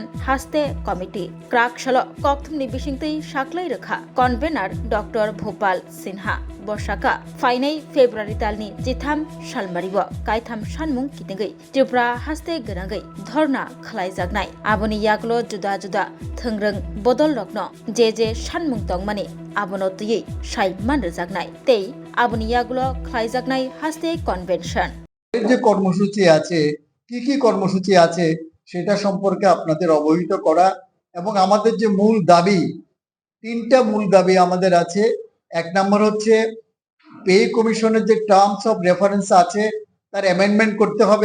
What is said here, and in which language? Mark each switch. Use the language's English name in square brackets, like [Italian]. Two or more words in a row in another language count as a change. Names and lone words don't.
[Kok Borok] हास्ते कमिटी क्राकसल कक्थमनि बिसिंतै साख्लाय रोखा कन्वेनर डॉक्टर भोपाल सिन्हा बसाका फाइनै फेब्रुवारि तालनि जिथाम सालमारिव कायथाम सानमुं कितिंगै त्रिपुरा हास्ते गनागै धरना खलाय जागनाय आबनि यागलो जुदा जुदा थोंग्रों बदल रत्न जे सानमुं तंमानि आबनो तुयै साइ मान जागनाय तेई आबनि यागलो खलाय जागनाय हास्ते कनभेनशन [Bangla] যে কর্মসূচি আছে কি কর্মসূচি আছে সেটা সম্পর্কে আপনাদের অবহিত করা এবং আমাদের যে মূল দাবি তিনটা মূল দাবি আমাদের আছে। এক নম্বর হচ্ছে [English] pay commission's [Bangla] যে [English] terms of reference [Bangla] আছে তার [English] amendment [Bangla] করতে হবে।